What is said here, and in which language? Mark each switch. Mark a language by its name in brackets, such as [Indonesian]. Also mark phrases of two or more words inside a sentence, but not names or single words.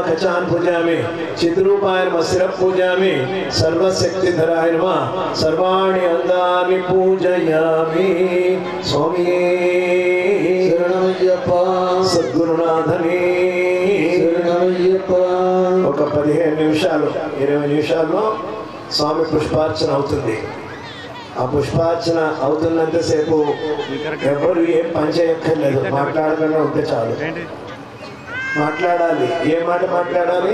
[Sanskrit] खचान् पूजयामि चिद्रूपाय नमः शिरः पूजयामि सर्वशक्तिधराय नमः सर्वाणि अंगानि पूजयामि स्वामी शरणमय्यप्प सद्गुरुनाथने शरणमय्यप्प [Telugu] ఒక 15 నిమిషాలు 20 నిమిషాల్లో స్వామి పుష్పార్చన అవుతుంది ఆ పుష్పార్చన అవుతున్నంతసేపు ఎవరు ఏం పని చేయక్కర్లేదు, మాట్లాడకుండా ఉంటే చాలు. మాట్లాడాలి. ఏ మాట మాట్లాడాలి?